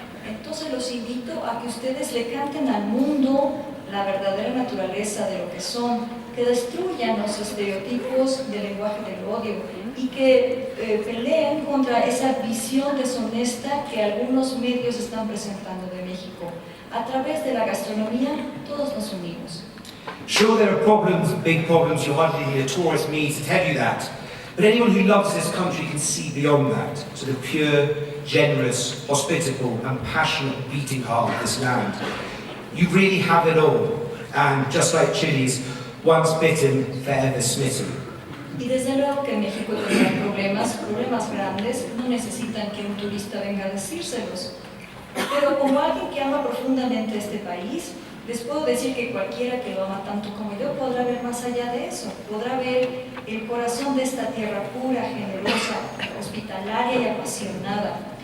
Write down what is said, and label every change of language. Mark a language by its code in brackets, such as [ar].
[es] Entonces los invito a que ustedes le canten al mundo la verdadera naturaleza de lo que son, que destruyan los estereotipos del lenguaje del odio y que peleen contra esa visión deshonesta que algunos medios están presentando de México. A través de la gastronomía, todos nos unimos. [en] Sure, there are problems, big problems. You hardly need a tourist me to tell you that. But anyone who loves this country can see beyond that, to the pure, generous, hospitable and passionate beating heart of this land. You really have it all, and just like Chile's, once bitten, forever smitten. [es] Y desde luego que en México tendrán problemas grandes, no necesitan que un turista venga a decírselos. Pero como alguien que ama profundamente este país, les puedo decir que cualquiera que lo ama tanto como yo podrá ver más allá de eso, podrá ver el corazón de esta tierra pura, generosa, hospitalaria y apasionada.